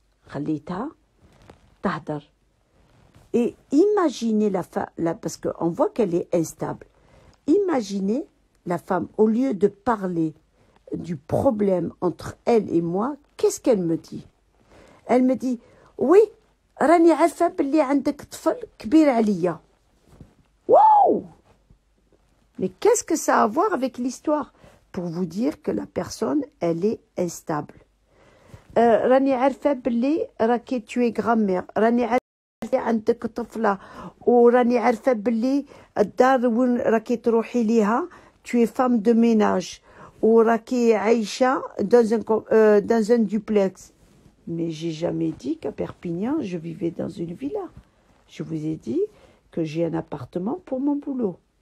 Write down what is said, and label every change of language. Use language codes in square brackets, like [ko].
[ar] Khalita, tahdar. [fr] Et imaginez la femme, parce qu'on voit qu'elle est instable. Imaginez la femme, au lieu de parler du problème entre elle et moi, qu'est-ce qu'elle me dit? Elle me dit, oui, [ar] راني عارفة بلي عندك طفل كبير عليا. [fr] Waouh! Mais qu'est-ce que ça a à voir avec l'histoire? Pour vous dire que la personne, elle est instable. [ar] راني عارفة بلي راكي [fr] tu es grand-mère. [ar] راني عارفة عندك طفلة وراني عارفة بلي الدار وين راكي تروحي ليها [fr] tu es femme de ménage [ar] وراكي عايشة [fr] dans un duplex. Mais j'ai jamais dit qu'à Perpignan, je vivais dans une villa. Je vous ai dit que j'ai un appartement pour mon boulot.